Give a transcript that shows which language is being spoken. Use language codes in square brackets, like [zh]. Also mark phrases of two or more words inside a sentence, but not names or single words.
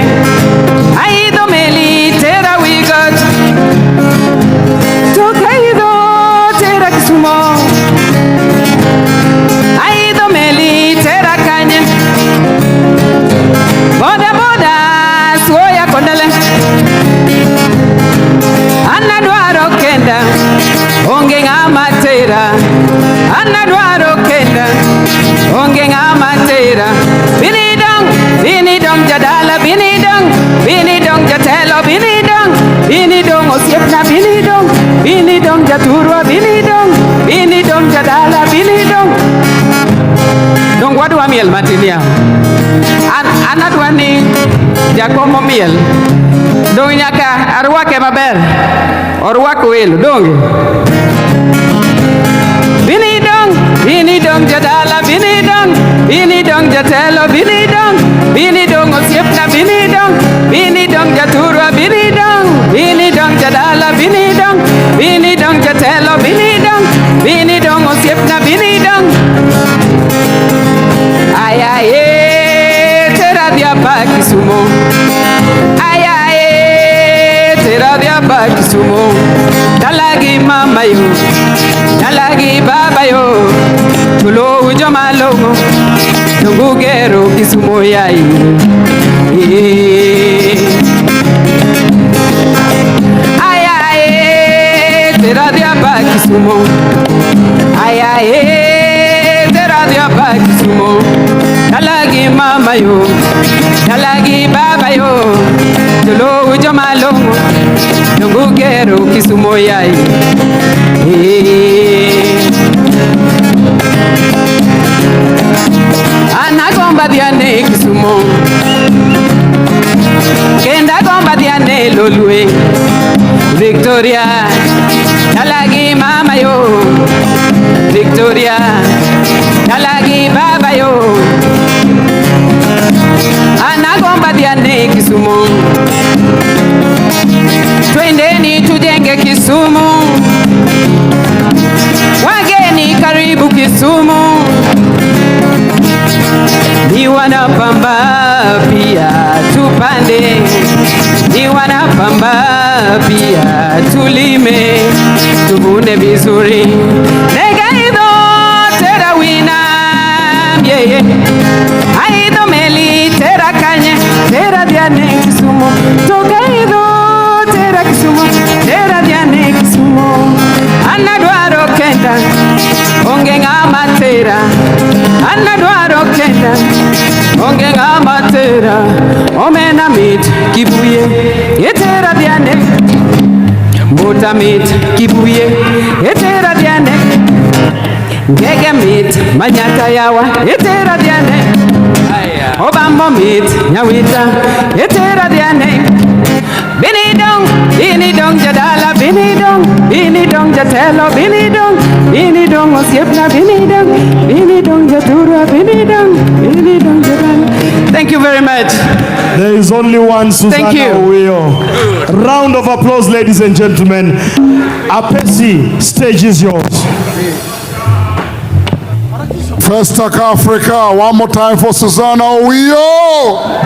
[luo] Aido meli tera we got, tokaido tera Kisumu, aido meli tera kanye, boda boda swoya kondale, anna dwaro kenda, onge ngama tera, anna dwaro kenda, onge ngama tera. Bini dong jadala, bini dong jatelo, bini dong osiepna, bini dong jaturwa, bini dong jadala, bini dong wadwa miel matinia. Ana jakomo miel. Dong nyaka arwake maber. Orwako welo donge. Bini dong jadala, bini dong jatelo, bini dong osiepna, bini dong jaturwa, bini dong jadala, bini dong jatelo, bini dong osiepna, bini dong. Ay ay tera dia pa Kisumo. Ay ay tera dia pa Kisumo. Dalagi mama yo, dalagi baba yo. Tulo ujo malongo, nungugero Kisumo yai. Ay ay tera dia pa Kisumo. Ay ay tera dia pa Kisumo. Dalagi mama yo, dalagi baba yo. Tulo ujo malongo, nungugero Kisumo yai. Anagomba diane Kisumo, kenda gomba diane Lolwe, Victoria, dalagi mama yo, Victoria, dalagi baba yo. Anagomba diane Kisumo, [sw] twendeni tujenge Kisumu, wageni karibu Kisumu. Ni wanapamba pia tupande, ni wanapamba pia tulime, tuvune vizuri. [luo] Nega ido tera wina, [en] yeah yeah. [luo] Aido meli tera kanye, tera diane Kisumo. Toga ido tera Kisumo, tera diane Kisumo. Anadwaro kenda, onge ngama tera. Anadwaro kenda, onge ngama tera. Omena mit kibuye, yetera diane. Mbuta mit kibuye, yetera diane. Ngege mit manyata yawa, yetera diane. Obambo mit nyawita, yetera diane. Bini dong jadala, bini dong jatelo, bini dong osiepna, bini dong jaturwa, bini dong jadala. [en] Thank you very much. There is only one Susanna Owio. Round of applause, ladies and gentlemen. Apesi, stage is yours. FESTAC Africa, one more time for Susanna Owio.